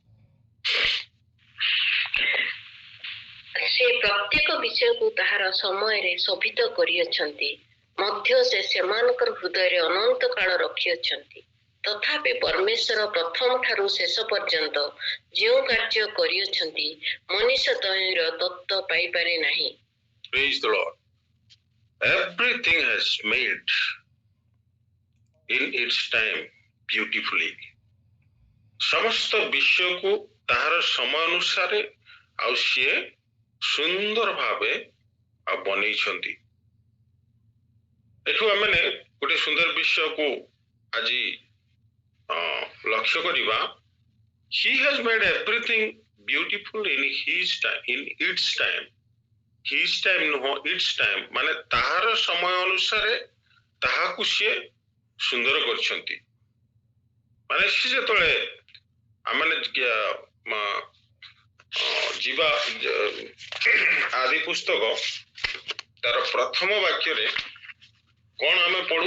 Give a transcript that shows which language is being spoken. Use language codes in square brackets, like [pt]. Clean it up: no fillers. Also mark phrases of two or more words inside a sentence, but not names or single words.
[or] ସେ ପ୍ରତ୍ୟେକ ବିଷୟକୁ ତାହାର ସମୟରେ ଶୋଭିତ କରିଅଛନ୍ତି, ମଧ୍ୟ ସେ ସେମାନଙ୍କର ହୃଦୟରେ ଅନନ୍ତ କାଳ ରଖିଅଛନ୍ତି। ତଥାପି ପରମେଶ୍ୱର ପ୍ରଥମ ଠାରୁ ଶେଷ ପର୍ଯ୍ୟନ୍ତ ଯେଉଁ କାର୍ଯ୍ୟ କରିଅଛନ୍ତି, ମନୁଷ୍ୟ ତହିଁର ତତ୍ତ୍ୱ ପାଇପାରେ ନାହିଁ। [en] Praise the Lord. Everything has made in its time beautifully. [or] ସମସ୍ତ ବିଷୟକୁ ତାହାର ସମୟ ଅନୁସାରେ ଆଉ ସିଏ ସୁନ୍ଦର ଭାବେ ବନେଇଛନ୍ତି। ଏଠୁ ଆମେ ଗୋଟେ ସୁନ୍ଦର ବିଷୟକୁ ଆଜି ଲକ୍ଷ୍ୟ କରିବା। [en] He has made everything beautiful in his time, in its time. His time [or] ନୁହଁ, [en] its time [or] ମାନେ ତାହାର ସମୟ ଅନୁସାରେ ତାହାକୁ ସିଏ ସୁନ୍ଦର କରିଛନ୍ତି। ମାନେ ସେ ଯେତେବେଳେ ଆମେ ଯିବା ଆଦି ପୁସ୍ତକ ତାର ପ୍ରଥମ ବାକ୍ୟରେ କଣ ଆମେ ପଢୁ?